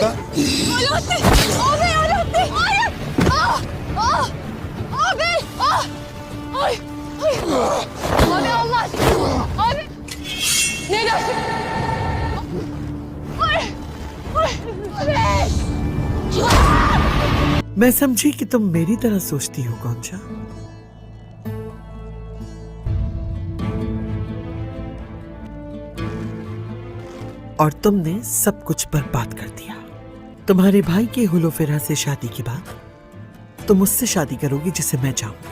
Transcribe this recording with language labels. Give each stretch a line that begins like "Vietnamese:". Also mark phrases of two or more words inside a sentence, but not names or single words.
Turkish: Alaaddin! Abi Alaaddin! Hayır! Ah! Ah! Abi! Ah! Ay! Ay! Abi Allah aşkına! Abi! Ne dersin? Ay! Ay! Abi!
Urdu: میں سمجھی کہ تم میری طرح سوچتی ہو کون سا. اور تم نے سب کچھ برباد کر دیا. تمہارے بھائی کے ہلوفیرا سے شادی کے بعد تم اس سے شادی کرو گی جسے میں چاہوں.